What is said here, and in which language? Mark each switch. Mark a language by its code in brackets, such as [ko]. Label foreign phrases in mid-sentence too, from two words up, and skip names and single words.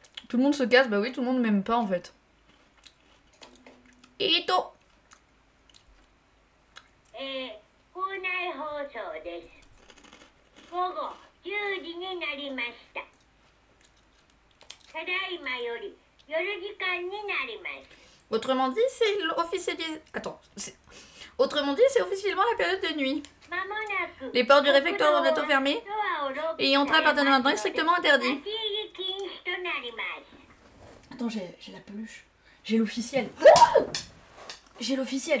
[fr] Tout le monde se casse, bah oui, tout le monde m'aime pas en fait. Ito. [ja] 校内放送です。午後10時になりました。ただいまより夜時間になります。 [fr] Autrement dit, c'est officialisé. Attends. Autrement dit, c'est officiellement la période de nuit. Les portes du réfectoire sont bientôt fermées et y entrer à partir de maintenant est strictement interdit. Attends, j'ai la peluche. J'ai l'officiel. J'ai l'officiel.